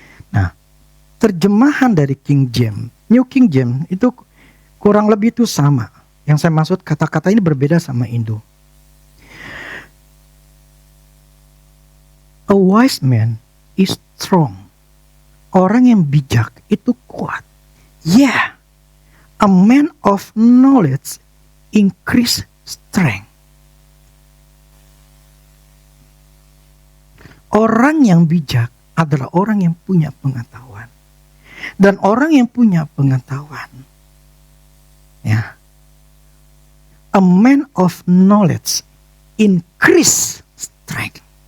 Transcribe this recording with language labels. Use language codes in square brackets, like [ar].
[id] Nah, terjemahan dari King James, New King James itu kurang lebih itu sama. Yang saya maksud kata-kata ini berbeda sama Indo. [en] A wise man is strong. [id] Orang yang bijak itu kuat. [en] Yeah, a man of knowledge increase strength. [id] Orang yang bijak adalah orang yang punya pengetahuan. Dan orang yang punya pengetahuan, ya, [en] a man of knowledge increase strength.